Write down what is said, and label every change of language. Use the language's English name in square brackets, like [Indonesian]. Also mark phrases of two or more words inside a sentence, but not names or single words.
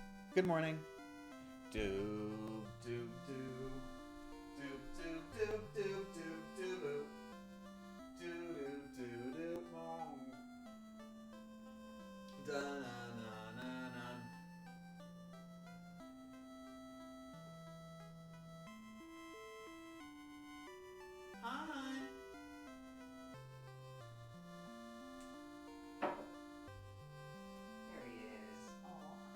[English] Good morning. Doob, doob, doob. Doob, doob, doob, doob, doob, doob. Doob, doob, doob, doob, mom. Da-na-na-na-na. Hi. There he is. Aw.